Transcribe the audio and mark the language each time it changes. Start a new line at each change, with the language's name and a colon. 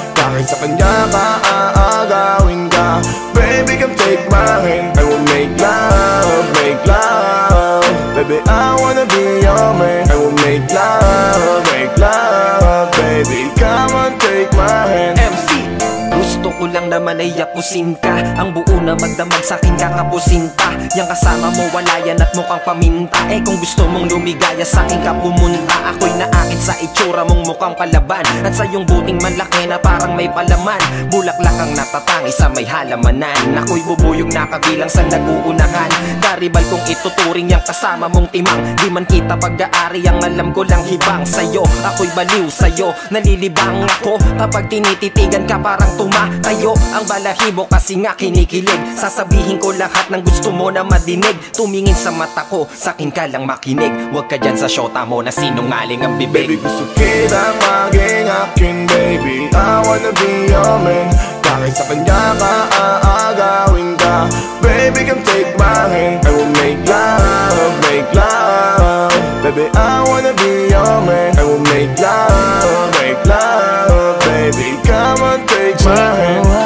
Filipino: Kahit sa kanya ka aagawin ka.
English: Baby come take my hand. I will make love, make love. Baby I wanna be your man. I will make love, make love. Baby come on take my hand.
Filipino: MC gusto ko lang naman ay yapusin ka. Ang buo na magdamag sa'kin kakapusin pa. Yang kasama mo wala yan at mukhang paminta. Eh kung gusto mong lumigaya sa'kin ka pumunta. Ako'y naakit sa itsura mong mukhang palaban. At sa iyong buting manlaki na parang may palaman. Bulaklak ang natatangi sa may halamanan. Ako'y bubuyog na kabilang sa naguunahan. Karibal kung ituturing yang kasama mong timang. Di man kita pag-aari ang alam ko lang hibang sa'yo. Ako'y baliw sa'yo, nalilibang ako. Kapag tinititigan ka parang tumatayo ang balahibo kasi nga kinikilig. Sasabihin ko lahat ng gusto mo na madinig. Tumingin sa mata ko, sa'kin ka lang makinig. Huwag ka dyan sa syota mo na sinungaling ang bibig. Baby gusto kita maging akin baby.
English: I wanna be your man.
Filipino: Kahit sa kanya ka aagawin ka.
English: Baby come take my hand. I will make love, make love. Baby I wanna be your man. I will make love, make love. Baby come on take my hand.